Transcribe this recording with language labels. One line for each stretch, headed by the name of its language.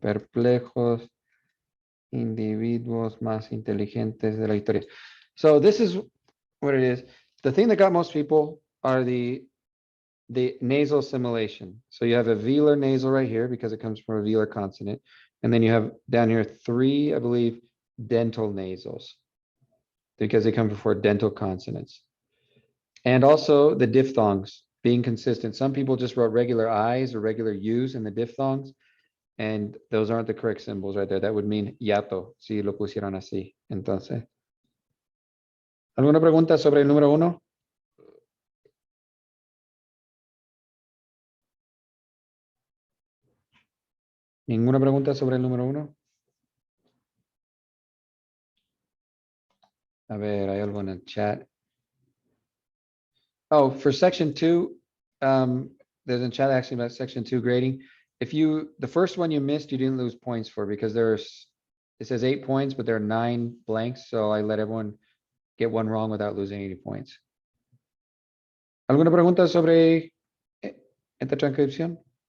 Spanish: Perplejos individuos más inteligentes de la historia.
English: So this is what it is. The thing that got most people are the nasal assimilation. So you have a velar nasal right here because it comes from a velar consonant. And then you have down here 3, I believe, dental nasals because they come before dental consonants. And also the diphthongs being consistent. Some people just wrote regular I's or regular U's in the diphthongs. And those aren't the correct symbols right there. That would mean hiato,
Spanish: si lo pusieron así. Entonces, ¿alguna pregunta sobre el número 1? ¿Ninguna pregunta sobre el número 1? A ver, hay algo en el chat.
English: Oh, for section 2, there's a chat actually about section 2 grading. If the first one you missed, you didn't lose points for because it says 8 points, but there are 9 blanks. So I let everyone get one wrong without losing any points.
Spanish: ¿Alguna pregunta sobre esta transcripción?